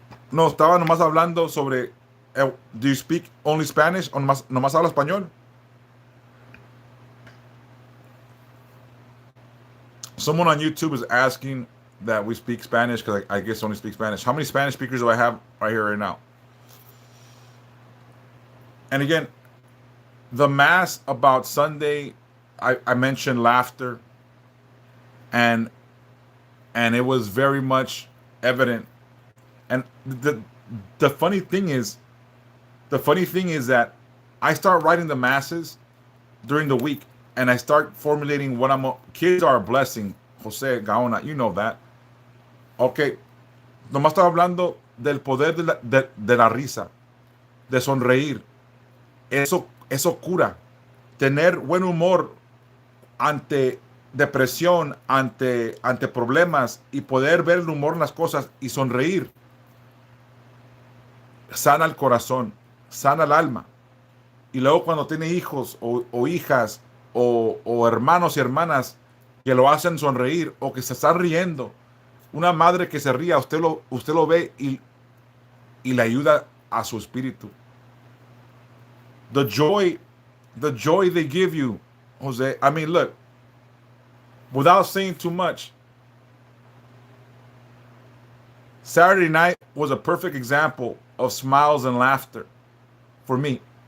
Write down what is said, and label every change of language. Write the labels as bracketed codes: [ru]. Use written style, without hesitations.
[es] No, estaba nomás hablando sobre [en] do you speak only Spanish [es] o nomás habla español? [en] Someone on YouTube is asking that we speak Spanish because I guess I only speak Spanish. How many Spanish speakers do I have right here right now? And again, the mass about Sunday, I mentioned laughter, and it was very much evident. And the funny thing is that I start writing the masses during the week, and I start formulating what kids are a blessing. Jose Gaona, you know that. [es] Okay, nomás estaba hablando del poder de la risa, de sonreír. Eso cura. Tener buen humor ante depresión, ante problemas y poder ver el humor en las cosas y sonreír. Sana el corazón, sana el alma. Y luego cuando tiene hijos o hijas o hermanos y hermanas que lo hacen sonreír o que se están riendo, una madre que se ría, usted lo ve y le ayuda a su espíritu. [en] The joy they give you, Jose. I mean, look, without saying too much, Saturday night was a perfect example of smiles and laughter for me.